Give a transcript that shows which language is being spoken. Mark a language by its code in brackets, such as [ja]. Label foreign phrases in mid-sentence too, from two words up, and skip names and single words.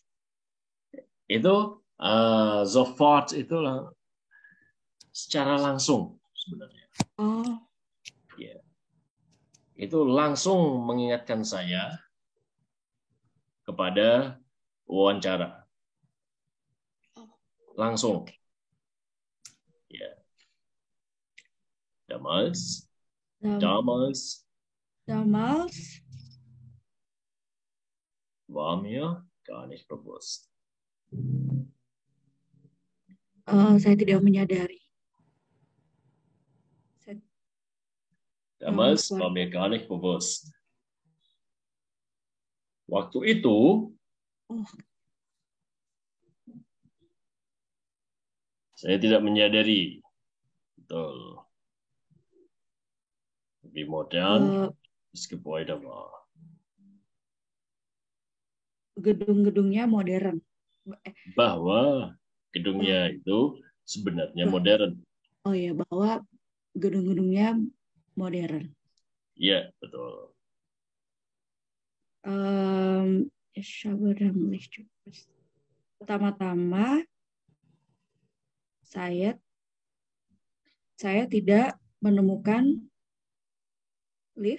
[id] Itu sofort itu secara langsung sebenarnya. Oh, Ya. Itu langsung mengingatkan saya kepada wawancara. Langsung. Ya. [de] Damals war mir gar nicht bewusst. [id] Saya tidak menyadari. [de] Damals war mir gar nicht bewusst. [id] Waktu itu, saya tidak menyadari. Betul. [de] Wie modern das Gebäude war. [id] Gedung-gedungnya modern. Bahwa gedungnya itu sebenarnya modern. Oh ya, bahwa gedung-gedungnya modern. Iya, betul. Pertama-tama saya tidak menemukan lift.